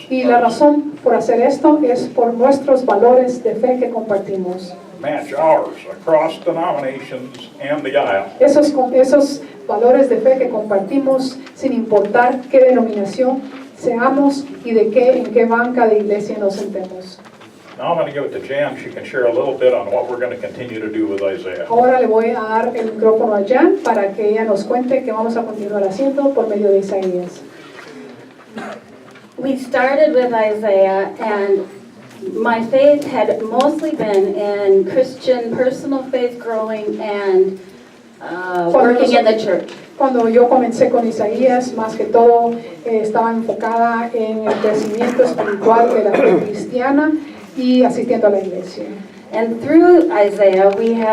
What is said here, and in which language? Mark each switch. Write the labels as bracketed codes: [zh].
[es] Y la razón por hacer esto es por nuestros valores de fe que compartimos. [en] Match ours across denominations and the aisle. [es] Esos valores de fe que compartimos sin importar qué denominación seamos y en qué banca de iglesia nos sentemos. [en] Now I'm going to give it to Jan. She can share a little bit on what we're going to continue to do with Isaiah. [es] Ahora le voy a dar el micrófono a Jan para que ella nos cuente qué vamos a continuar haciendo por medio de Isaías. [en] We started with Isaiah, and my faith had mostly been in Christian personal faith growing and working in the church. [es] Cuando yo comencé con Isaías, más que todo estaba enfocada en el crecimiento espiritual de la fe cristiana y asistiendo a la iglesia. [en] And through Isaiah, we have